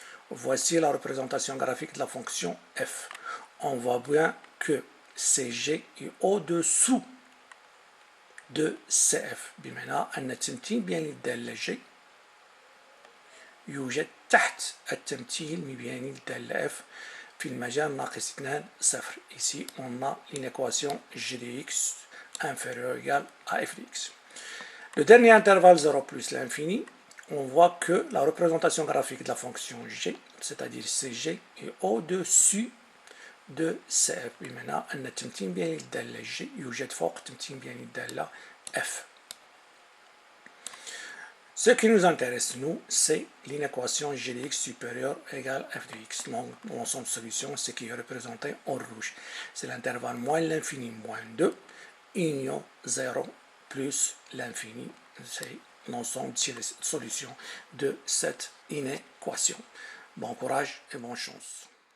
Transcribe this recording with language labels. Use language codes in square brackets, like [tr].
[fr] Voici la représentation graphique de la fonction f. On voit bien que cg est au-dessous de cf. [ar] بمعنى أن التمثيل بين الدالة g يوجد تحت التمثيل بين الدالة f في المجال ناقص 2 صفر. [fr] Ici, on a l'inéquation g de x inférieur ou égal à f de x. Le dernier intervalle 0 plus l'infini, on voit que la représentation graphique de la fonction g, c'est-à-dire cg, est au-dessus de cf. [ar] بمعنى أن التمثيل بين الدالة g يوجد فوق التمثيل بين الدالة f. [fr] Ce qui nous intéresse, nous, c'est l'inéquation g de x supérieure égale f de x. Donc, dans son solution, ce qui est représenté en rouge, c'est l'intervalle moins l'infini moins 2, union 0 plus l'infini. C'est l'ensemble de solutions de cette inéquation. Bon courage et bonne chance.